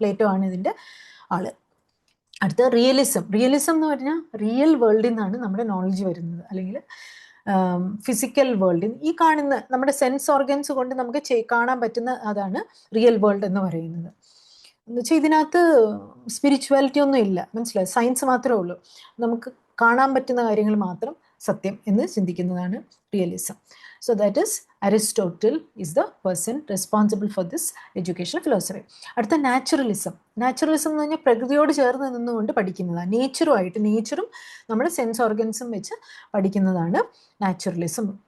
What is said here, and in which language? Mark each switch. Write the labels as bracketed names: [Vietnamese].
[Malayalam] Plato ആണ് ഇതിൻ്റെ ആള്. അടുത്ത റിയലിസം എന്ന് പറഞ്ഞാൽ റിയൽ വേൾഡിൽ നിന്നാണ് നമ്മുടെ നോളജ് വരുന്നത്, അല്ലെങ്കിൽ ഫിസിക്കൽ വേൾഡിൽ ഈ കാണുന്ന നമ്മുടെ സെൻസ് ഓർഗൻസ് കൊണ്ട് നമുക്ക് കാണാൻ പറ്റുന്ന അതാണ് റിയൽ വേൾഡ് എന്ന് പറയുന്നത്. എന്ന് വെച്ചാൽ ഇതിനകത്ത് സ്പിരിച്വാലിറ്റി ഒന്നും ഇല്ല, മനസ്സിലായി, സയൻസ് മാത്രമേ ഉള്ളൂ, നമുക്ക് കാണാൻ പറ്റുന്ന കാര്യങ്ങൾ മാത്രം സത്യം എന്ന് ചിന്തിക്കുന്നതാണ് realism. [English] So that is Aristotle is the person responsible for this educational philosophy. [Malayalam] അടുത്ത നാച്ചുറലിസം എന്ന് പറഞ്ഞാൽ പ്രകൃതിയോട് ചേർന്ന് നിന്നുകൊണ്ട് പഠിക്കുന്നതാണ്. നേച്ചറും നമ്മുടെ സെൻസ് ഓർഗൻസും വെച്ച് പഠിക്കുന്നതാണ് നാച്ചുറലിസം.